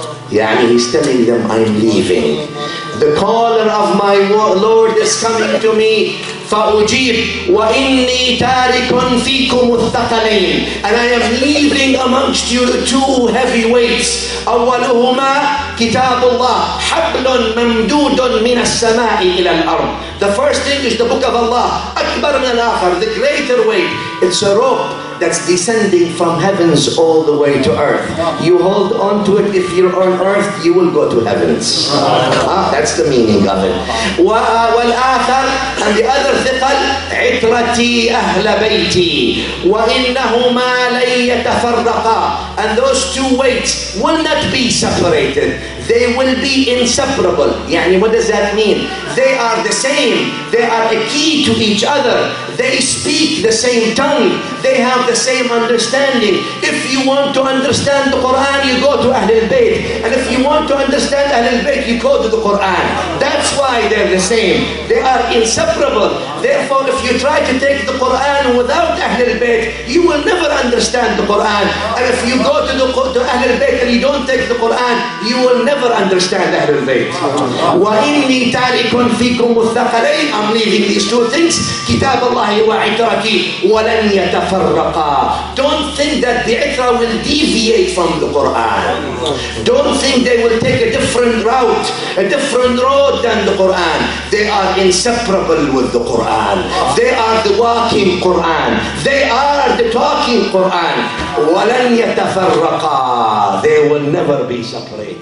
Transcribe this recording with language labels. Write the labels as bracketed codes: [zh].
[en] Yani he's telling them, I'm leaving. The caller of my Lord is coming to me. [ar] فأجيب وإني تارك فيكم الثقلين, [en] and I am leaving amongst you 2 heavy weights. [ar] أولهما كتاب الله حبل ممدود من السماء إلى الأرض. [en] The first thing is the book of Allah. [ar] أكبر من الآخر, [en] the greater weight. It's a rope that's descending from heavens all the way to earth. You hold on to it. If you're on earth, you will go to heavens. That's the meaning of it. [ar] والآخر, [en] and the other [ar] ثقل, عترتي أهل بيتي وإنهما لن يتفرقا. [en] And those 2 weights will not be separated. They will be inseparable. Yani, what does that mean? They are the same. They are a key to each other. They speak the same tongue. They have the same understanding. If you want to understand the Quran, you go to Ahlul Bayt. And if you want to understand Ahlul Bayt, you go to the Quran. That's why they're the same. They are inseparable. Therefore, if you try to take the Quran without Ahlul Bayt, you will never understand the Quran. And if you go to Ahlul Bayt and you don't take the Quran, you will never understand Ahlul Bayt. [ar] وَإِنِّي تَارِكٌ فِيكُمُ الثَّقَلَيْنِ, [en] I'm leaving these 2 things. [ar] كتاب الله وعترتي ولن يتفرقا. [en] Don't think that the itra will deviate from the Quran. Don't think they will take a different route, a different road than the Quran. They are inseparable with the Quran. They are the walking Quran. They are the talking Quran. [ar] ولن يتفرقا. [en] They will never be separated.